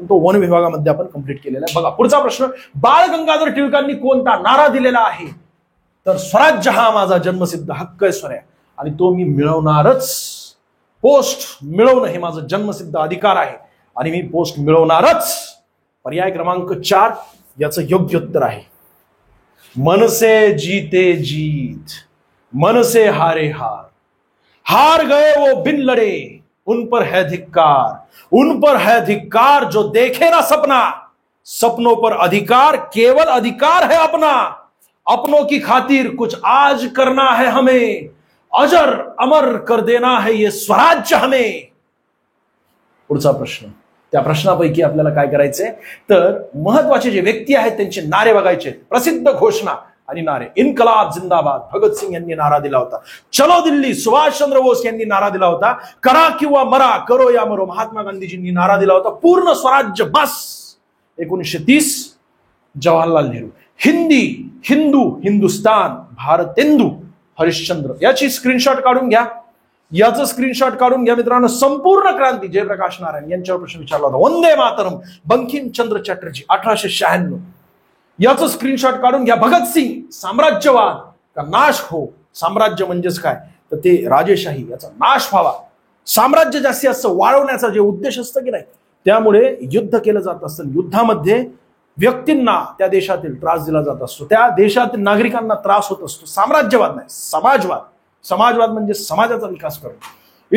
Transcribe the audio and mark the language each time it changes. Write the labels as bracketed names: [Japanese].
[Marathi] पण तो वन विभागामध्ये आपण कंप्लीट केलेला आहे. बघा पुढचा प्रश्न, बाळ गंगाधर टिळकांनी कोणता नारा दिलेला आहे? तर स्वराज्य हा माझा जन्मसिद्ध हक्क आहे सोन्या, आणि तो मी मिळवणारच. पोस्ट मिळवणं हे माझं जन्मसिद्ध अधिकार आहे आणि मी पोस्ट मिळवणारच. पर्याय क्रमांक 4 याचं योग्य उत्तर आहे [Hindi] मन से जीते जीत, मन से हारे हार, हार गए वो बिन लड़े, उन पर है धिक्कार, उन पर है धिक्कार जो देखे ना सपना, सपनों पर अधिकार, केवल अधिकार है अपना, अपनों की खातिर कुछ आज करना है हमें, अजर अमर कर देना है ये स्वराज्य हमें. [Marathi] पुढचा प्रश्न, त्या प्रश्नापैकी आपल्याला काय करायचंय तर महत्वाचे जे व्यक्ती आहेत त्यांचे नारे बघायचे. प्रसिद्ध घोषणा आणि नारे. इन्कलाब जिंदाबाद भगतसिंग यांनी नारा दिला होता. [Hindi] चलो दिल्ली [Marathi] सुभाषचंद्र बोस यांनी नारा दिला होता. करा किंवा मरा, [Hindi] करो या मरो [Marathi] महात्मा गांधीजींनी नारा दिला होता. पूर्ण स्वराज्य बस 1930 जवाहरलाल नेहरू. हिंदी, हिंदू, हिंदुस्तान, भारतेंदू हरिश्चंद्र. याची स्क्रीनशॉट काढून घ्या, याचं स्क्रीनशॉट काढून घ्या मित्रांनो. संपूर्ण क्रांती जयप्रकाश नारायण यांच्यावर प्रश्न विचारला होता. वंदे मातरम बंकिमचंद्र चटर्जी 1896. याचं स्क्रीनशॉट काढून घ्या. [Hindi] भगतसिंग साम्राज्यवाद का नाश हो. [Marathi] साम्राज्य म्हणजेच काय तर ते राजेशाही, याचा नाश व्हावा. साम्राज्य जास्तीत जास्त वाढवण्याचा जे उद्देश असतं की नाही, त्यामुळे युद्ध केलं जात असतं. युद्धामध्ये व्यक्तींना त्या देशातील त्रास दिला जात असतो, त्या देशातील नागरिकांना त्रास होत असतो. साम्राज्यवाद नाही, समाजवाद. समाजवाद म्हणजे समाजाचा विकास करणं.